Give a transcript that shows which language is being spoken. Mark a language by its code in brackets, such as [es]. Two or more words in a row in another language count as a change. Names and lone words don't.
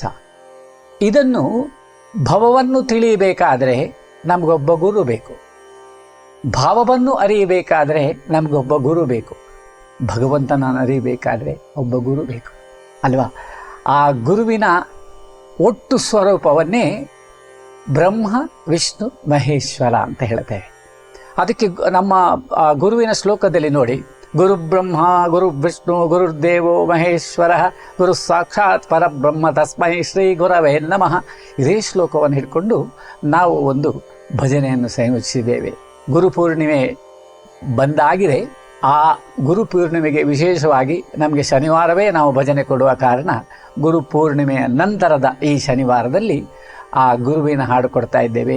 [kn] ಇದನ್ನು ಭವವನ್ನು ತಿಳಿಯಬೇಕಾದರೆ ನಮಗೊಬ್ಬ ಗುರು ಬೇಕು, ಭಾವವನ್ನು ಅರಿಯಬೇಕಾದರೆ ನಮಗೊಬ್ಬ ಗುರು ಬೇಕು, ಭಗವಂತನನ್ನು ಅರಿಯಬೇಕಾದರೆ ಒಬ್ಬ ಗುರು ಬೇಕು ಅಲ್ವಾ? ಆ ಗುರುವಿನ ಒಟ್ಟು ಸ್ವರೂಪವನ್ನೇ ಬ್ರಹ್ಮ, ವಿಷ್ಣು, ಮಹೇಶ್ವರ ಅಂತ ಹೇಳ್ತೇವೆ. ಅದಕ್ಕೆ ನಮ್ಮ ಗುರುವಿನ ಶ್ಲೋಕದಲ್ಲಿ ನೋಡಿ, [sa] ಗುರು ಬ್ರಹ್ಮ ಗುರು ವಿಷ್ಣು ಗುರುರ್ದೇವೋ ಮಹೇಶ್ವರ ಗುರು ಸಾಕ್ಷಾತ್ ಪರಬ್ರಹ್ಮ ತಸ್ಮೈ ಶ್ರೀ ಗುರವೇ ನಮಃ. [kn] ಇದೇ ಶ್ಲೋಕವನ್ನು ಹಿಡ್ಕೊಂಡು ನಾವು ಒಂದು ಭಜನೆಯನ್ನು ಸಂಯೋಜಿಸಿದ್ದೇವೆ. ಗುರುಪೂರ್ಣಿಮೆ ಬಂದಾಗಿದೆ. ಆ ಗುರುಪೂರ್ಣಿಮೆಗೆ ವಿಶೇಷವಾಗಿ ನಮಗೆ ಶನಿವಾರವೇ ನಾವು ಭಜನೆ ಕೊಡುವ ಕಾರಣ, ಗುರುಪೂರ್ಣಿಮೆಯ ನಂತರದ ಈ ಶನಿವಾರದಲ್ಲಿ ಆ ಗುರುವಿನ ಹಾಡು ಕೊಡ್ತಾ ಇದ್ದೇವೆ.